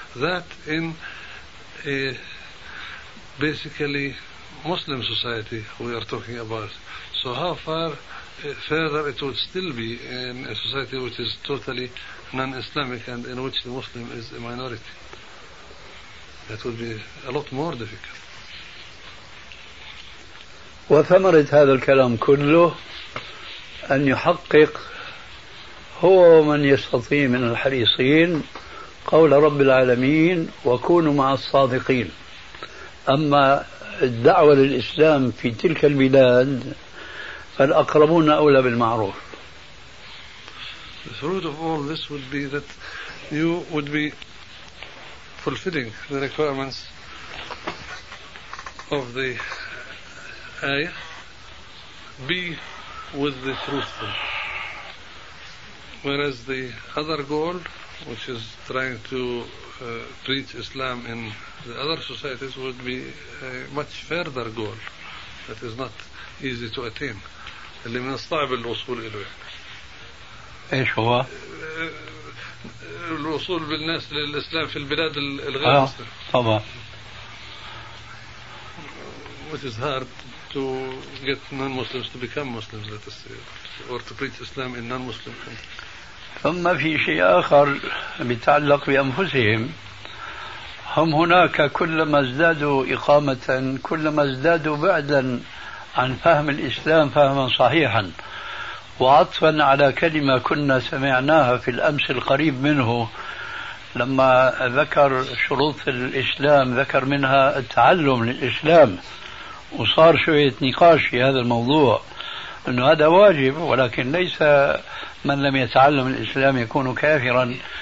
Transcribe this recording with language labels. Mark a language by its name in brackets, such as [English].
[English] That in a basically Muslim society we are talking about. So how far further it would still be in a society which is totally non-Islamic and in which the Muslim is a minority? That would be a lot more difficult. [Arabic] وثمرة هذا الكلام كله أن يحقق هو من يستطيع من الحريصين قول رب العالمين وكونوا مع الصادقين. أما الدعوة للإسلام في تلك البلاد فالأقربون أولى بالمعروف. [English] The fruit of all this would be that you would be fulfilling the requirements of the ayah, be with the truthful, whereas the other goal, which is trying to preach Islam in the other societies, would be a much further goal that is not easy to attain. [Arabic] اللي من الصعب الوصول إليه. إيش هو؟ الوصول بالناس للإسلام في البلاد الغير طبعا. [English] Which is hard to get non-Muslims to become Muslims, let us say, or to preach Islam in non-Muslim countries. [Arabic] ثم في شيء آخر بتعلق بأنفسهم. هم هناك كلما ازدادوا إقامة كلما ازدادوا بعدا عن فهم الإسلام فهما صحيحا، وعطفا على كلمة كنا سمعناها في الأمس القريب منه لما ذكر شروط الإسلام، ذكر منها التعلم للإسلام، وصار شوية نقاش في هذا الموضوع أنه هذا واجب، ولكن ليس من لم يتعلم الإسلام يكون كافرا،